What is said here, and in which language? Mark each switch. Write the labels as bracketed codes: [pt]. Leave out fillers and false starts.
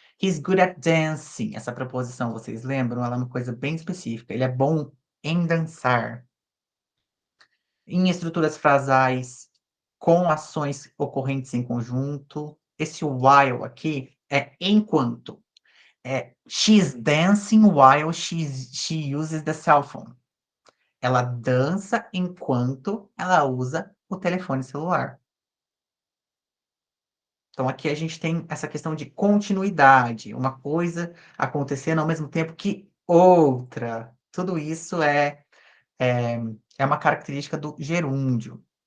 [en] He's good at dancing. [pt] Essa preposição, vocês lembram? Ela é uma coisa bem específica. Ele é bom em dançar. Em estruturas frasais com ações ocorrentes em conjunto. Esse while aqui é enquanto. [en] She's dancing while she uses the cell phone. [pt] Ela dança enquanto ela usa o telefone celular. Então aqui a gente tem essa questão de continuidade, uma coisa acontecendo ao mesmo tempo que outra. Tudo isso é é uma característica do gerúndio.